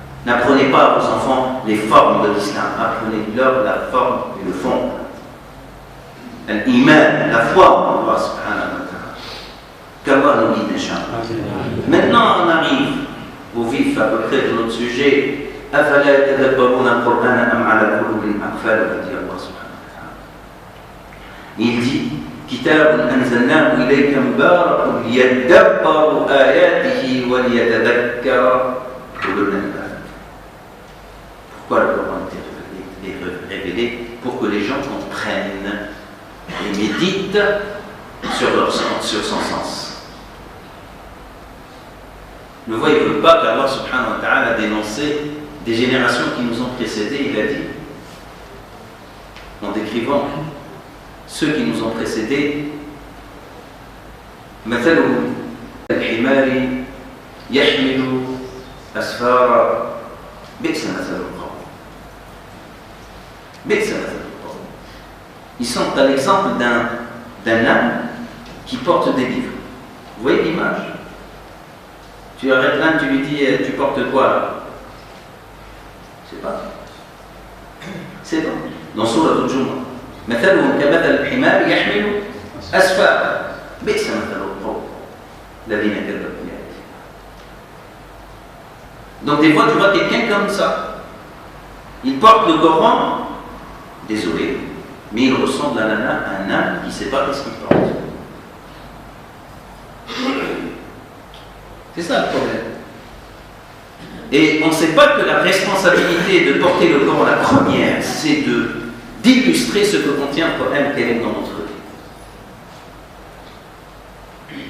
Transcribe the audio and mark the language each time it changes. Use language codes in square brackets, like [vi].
[fr] N'apprenez pas à vos enfants les formes de l'islam, apprenez-leur la forme et le fond. L'iman, la foi en Allah subhanahu wa ta'ala. Qu'Allah nous guide, Inch'Allah. Maintenant, on arrive au vif à peu près de notre sujet. [ar] أفلا يتدبرون القرآن أم على قلوب أقفالها [fr] dit Allah subhanahu wa ta'ala. Il dit [ar] كتاب أنزلناه إليك مبارك ليدبروا آياته وليتذكر أولو الألباب. [fr] Pourquoi le Coran est révélé? Pour que les gens comprennent et méditent sur son sens. Ne voyez-vous pas qu'Allah subhanahu wa ta'ala a dénoncé des générations qui nous ont précédés? Il a dit, en décrivant ceux qui nous ont précédés, [ar] مثلهم الحمار يحمل أسفارا بئس مثل القوم. بئس مثل القوم. [fr] Ils sont à l'exemple d'un âne qui porte des livres. Vous voyez l'image? Tu arrêtes l'âne, tu lui dis tu portes quoi là? C'est pas. C'est bon. Dans Sourate Al-Jumu'ah. [ar] مثلهم كمثل الحمار يحمل أسفارا بئس مثل القوم الذين كذبوا بآياتنا. [fr] Donc des fois tu vois quelqu'un comme ça. Il porte le Coran, désolé, mais il ressemble à un âne qui ne sait pas ce qu'il porte. C'est ça le problème. Et on ne sait pas que la responsabilité de porter le Coran, la première, c'est d'illustrer ce que contient le Coran Karim dans notre vie.